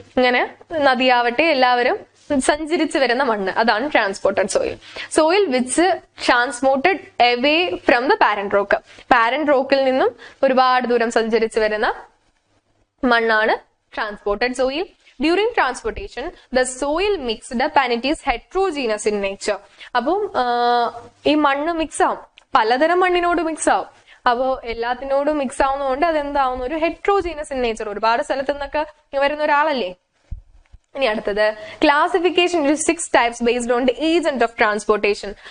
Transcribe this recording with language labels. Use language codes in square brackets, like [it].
[ml] ഇങ്ങനെ നദിയാവട്ടെ എല്ലാവരും സഞ്ചരിച്ചു വരുന്ന മണ്ണ്, അതാണ് transported soil. [en] Soil which transported away from the parent rock. [ml] Parent റോക്കിൽ നിന്നും ഒരുപാട് ദൂരം സഞ്ചരിച്ചു വരുന്ന മണ്ണാണ് transported soil. [en] During transportation, the soil mixed up and it is heterogeneous in nature. [ml] അപ്പം ഈ മണ്ണ് മിക്സ് ആവും, പലതരം മണ്ണിനോട് മിക്സ് ആവും. അപ്പോ എല്ലാത്തിനോടും മിക്സ് ആവുന്നതുകൊണ്ട് അതെന്താവുന്നു? ഒരു [en] Heterogeneous in nature. [ml] ഒരുപാട് സ്ഥലത്തു നിന്നൊക്കെ വരുന്ന ഒരാളല്ലേ. ഇനി അടുത്തത് [en] Classification 6 types based on the agent of transportation.